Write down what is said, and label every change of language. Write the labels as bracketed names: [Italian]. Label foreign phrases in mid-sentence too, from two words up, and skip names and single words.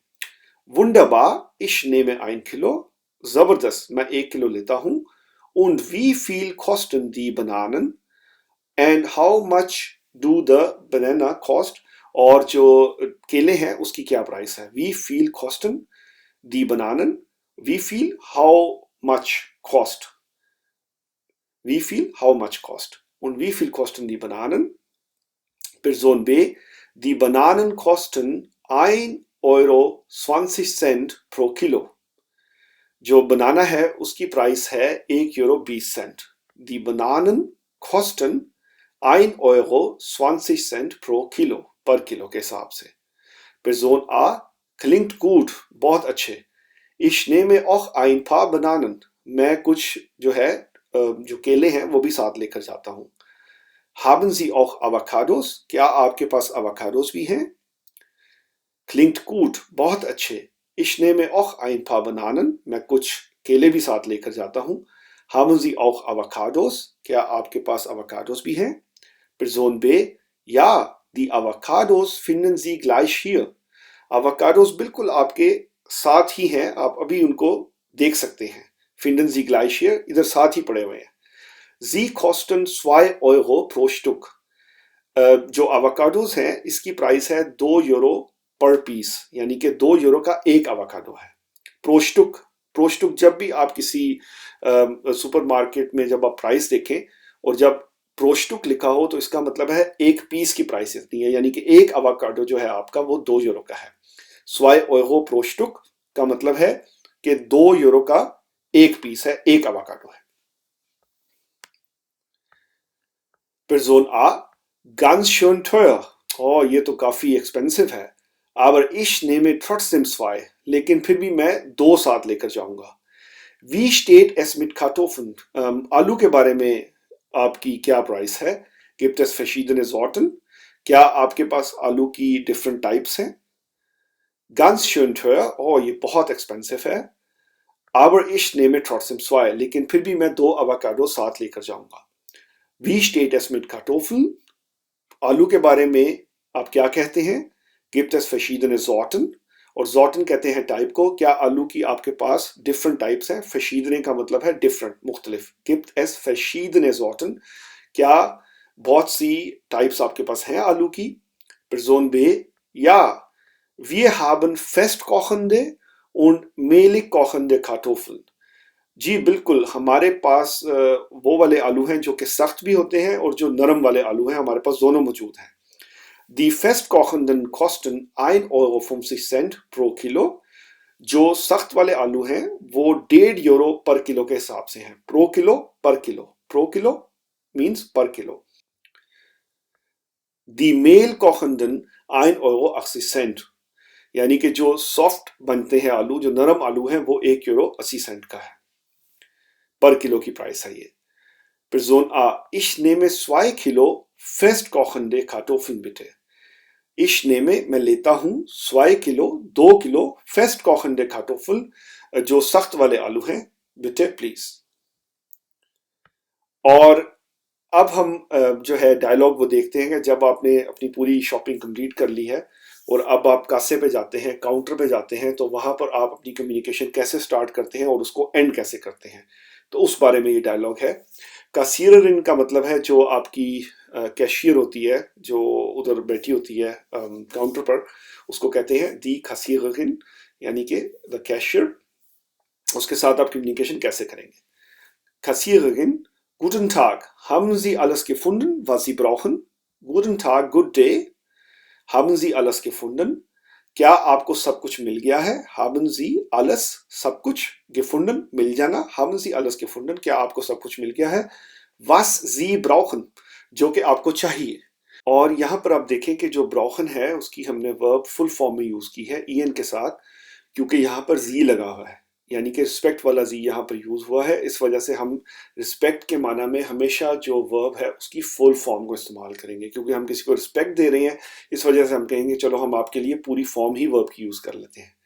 [German] Wunderbar, ich nehme 1 Kilo. [Hindi] जबरदस्त, मैं 1 किलो लेता हूं। [German] Und wie viel kosten die Bananen? [English] And how much do the banana cost? [Hindi] और जो केले हैं उसकी क्या प्राइस है। [German] Wie viel kosten die Bananen? Wie viel, [English] how much cost? [German] Wie viel, [English] how much cost? [German] Und wie viel kosten die Bananen? Person B, die Bananen kosten 1,20 € pro Kilo. [Hindi] जो बनाना है उसकी प्राइस है 1,20 €। [German] Die Bananen kosten 1,20 € pro Kilo, [Hindi] पर किलो के हिसाब से। [German] Person A, klingt gut, [Hindi] बहुत अच्छे। [German] Ich nehme auch ein paar Bananen, [Hindi] मैं कुछ जो है जो केले हैं वो भी साथ लेकर जाता हूं। [German] Haben Sie auch Avocados? [Hindi] क्या आपके पास Avocados भी हैं? [German] Klingt gut, [Hindi] बहुत अच्छे। [German] Ich nehme auch ein paar Bananen, [Hindi] मैं कुछ केले भी साथ लेकर जाता हूं। [German] Haben Sie auch Avocados? [Hindi] क्या आपके पास Avocados भी हैं? [German] Person B, ja, die Avocados finden Sie gleich hier. [Hindi] Avocados बिल्कुल आपके साथ ही हैं, आप अभी उनको देख सकते हैं। [German] Finden Sie gleich hier, [Hindi] इधर साथ ही पड़े हुए हैं। [German] Sie kosten 2 € pro Stück. [Hindi] जो अवाकाडोस हैं इसकी प्राइस है 2 € [English] per piece, [Hindi] यानी कि 2 € का एक अवाकाडो है। प्रोस्टुक, प्रोस्टुक जब भी आप किसी सुपरमार्केट में जब आप प्राइस देखें और जब प्रोस्टुक लिखा हो तो इसका मतलब है एक पीस की प्राइस इतनी है, यानी कि एक अवाकाडो जो है आपका वो 2 € का है। 2 € प्रोस्टुक का मतलब है कि 2 € का एक पीस है, एक अवाकाडो है। [German] Person A, ganz schön teuer. [Hindi] Oh, ये तो काफी एक्सपेंसिव है। [German] Aber ich nehme trotzdem 2. [Hindi] लेकिन फिर भी मैं 2 साथ लेकर जाऊंगा। [German] Wie steht es mit Kartoffeln? [Hindi] आलू के बारे में आपकी क्या प्राइस है? [German] Gibt es verschiedene Sorten? [Hindi] क्या आपके पास आलू की [English] different types [Hindi] हैं? [German] Ganz schön teuer. [Hindi] Oh, ये बहुत एक्सपेंसिव है। [German] Aber ich nehme trotzdem 2. [Hindi] लेकिन फिर भी मैं 2 अवाकाडो साथ लेकर जाऊंगा। [German] Wie steht es mit Kartoffeln? [Hindi] आलू के बारे में आप क्या कहते हैं? [German] Gibt es verschiedene Sorten? [Hindi] और Sorten कहते हैं टाइप को। क्या आलू की आपके पास [English] different types [Hindi] हैं? verschiedene का मतलब है डिफरेंट, मुख्तलिफ। [German] Gibt es verschiedene Sorten? [Hindi] क्या बहुत सी टाइप्स आपके पास हैं आलू की? [German] Person B, ja, wir haben festkochende und mehlig kochende Kartoffeln. [Hindi] जी बिल्कुल, हमारे पास वो वाले आलू हैं जो कि सख्त भी होते हैं और जो नरम वाले आलू हैं, हमारे पास दोनों मौजूद हैं। [German] Die festkochenden kosten 1,50 € pro Kilo. [Hindi] जो सख्त वाले आलू हैं वो 1.5 € पर किलो के हिसाब से हैं। [German] pro Kilo, [English] per kilo. [German] pro Kilo [English] means per kilo. [German] Die mehlkochenden 1,80 €, [Hindi] यानी कि जो सॉफ्ट बनते हैं आलू, जो नरम आलू हैं, वो 1,80 € का है, पर किलो की प्राइस है ये। [German] Person A, ich nehme 2 Kilo festkochende Kartoffeln bitte. Ich nehme, [Hindi] मैं लेता हूं, 2 Kilo, 2 किलो [German] festkochende Kartoffeln, [Hindi] जो सख्त वाले आलू हैं, bitte please। और अब हम जो है डायलॉग वो देखते हैं कि जब आपने अपनी पूरी [English] shopping complete [Hindi] कर ली है और अब आप कासे पे जाते हैं, काउंटर पे जाते हैं, तो वहां पर आप अपनी कम्युनिकेशन कैसे स्टार्ट करते हैं और उसको एंड कैसे करते हैं, तो उस बारे में ये डायलॉग है। कासीररिन का मतलब है जो आपकी कैशियर होती है, जो उधर बैठी होती है काउंटर पर, उसको कहते हैं [German] die Kassiererin, [Hindi] यानी कि [English] the cashier. [Hindi] उसके साथ आप कम्युनिकेशन कैसे करेंगे। [German] Kassiererin, guten Tag, haben Sie alles gefunden, was Sie brauchen? Guten Tag, [English] good day. [German] Haben Sie alles gefunden? [Hindi] क्या आपको सब कुछ मिल गया है? [German] Haben Sie alles, [Hindi] सब कुछ, gefunden, मिल जाना। [German] Haben Sie alles gefunden? [Hindi] क्या आपको सब कुछ मिल गया है? [German] Was Sie brauchen, [Hindi] जो कि आपको चाहिए। और यहां पर आप देखें कि जो brauchen है उसकी हमने [English] verb full form [Hindi] में यूज की है en के साथ, क्योंकि यहां पर जी लगा हुआ है, यानी कि रिस्पेक्ट वाला जी यहाँ पर यूज हुआ है। इस वजह से हम रिस्पेक्ट के माना में हमेशा जो वर्ब है उसकी [English] full form [Hindi] को इस्तेमाल करेंगे, क्योंकि हम किसी को रिस्पेक्ट दे रहे हैं, इस वजह से हम कहेंगे चलो हम आपके लिए पूरी फॉर्म ही वर्ब की यूज कर लेते हैं।